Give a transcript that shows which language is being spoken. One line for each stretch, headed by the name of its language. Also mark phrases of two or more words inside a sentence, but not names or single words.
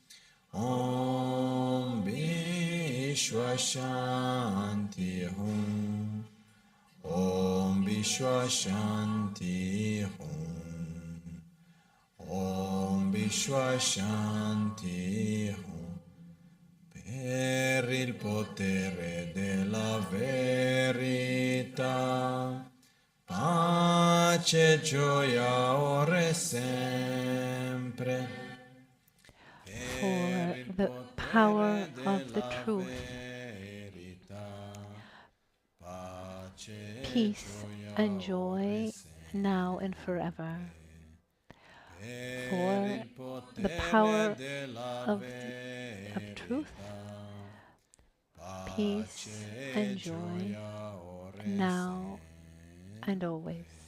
Sanskrit: Om Vishwa Shanti Hum. Om Vishwa Shanti Hum. Om Vishwa Shanti Hum.
Italian: Per il potere della verità, pace, gioia, ora e sempre.
English: For the power of the truth, peace and joy now and forever. For the power of truth, peace and joy now and always.